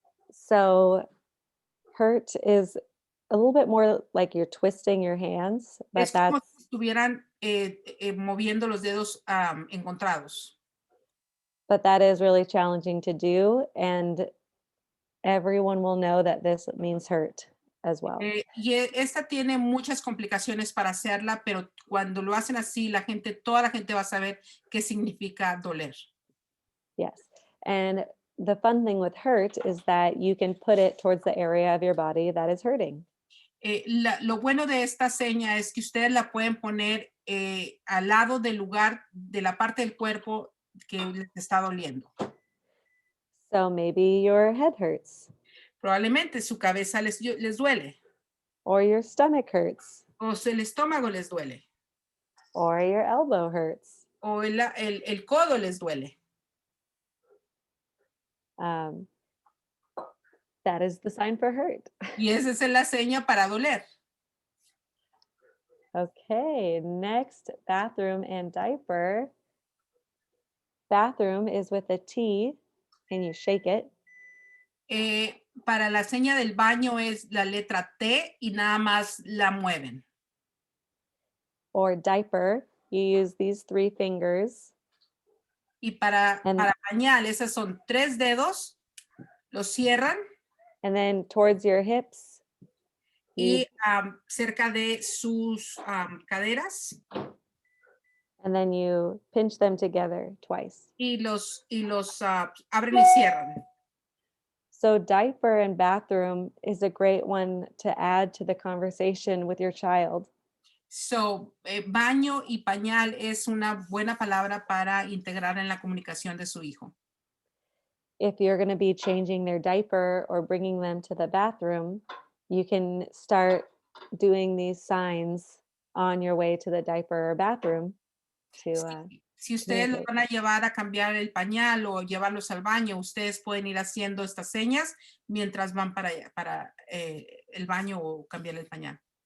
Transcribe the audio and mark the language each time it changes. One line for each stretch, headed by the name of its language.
English: So hurt is a little bit more like you're twisting your hands, but
Spanish: Es como
English: that's
Spanish: si estuvieran moviendo los dedos encontrados.
English: that is really challenging to do, and everyone will know that this means hurt as well.
Spanish: Y esta tiene muchas complicaciones para hacerla, pero cuando lo hacen así, toda la gente va a saber qué significa doler.
English: Yes. And the fun thing with hurt is that you can put it towards the area of your body that is hurting.
Spanish: Lo bueno de esta seña es que ustedes la pueden poner al lado del lugar de la parte del cuerpo que les está doliendo.
English: So maybe your head hurts,
Spanish: Probablemente su cabeza les duele,
English: or your stomach hurts,
Spanish: o el estómago les duele,
English: or your elbow hurts.
Spanish: o el codo les duele.
English: That is the sign for hurt.
Spanish: Y esa es la seña para doler.
English: Okay, next, bathroom and diaper. Bathroom is with a T and you shake it.
Spanish: Para la seña del baño es la letra T y nada más la mueven.
English: Or diaper, you use these 3 fingers.
Spanish: Y para pañal, esas son 3 dedos, los cierran.
English: And then towards your hips.
Spanish: Y cerca de sus caderas.
English: And then you pinch them together twice.
Spanish: Y los abren y cierran.
English: So diaper and bathroom is a great one to add to the conversation with your child.
Spanish: So, baño y pañal es una buena palabra para integrar en la comunicación de su hijo.
English: If you're going to be changing their diaper or bringing them to the bathroom, you can start doing these signs on your way to the diaper or bathroom.
Spanish: Si ustedes los van a llevar a cambiar el pañal o llevarlos al baño, ustedes pueden ir haciendo estas señas mientras van para el baño o cambiar el pañal.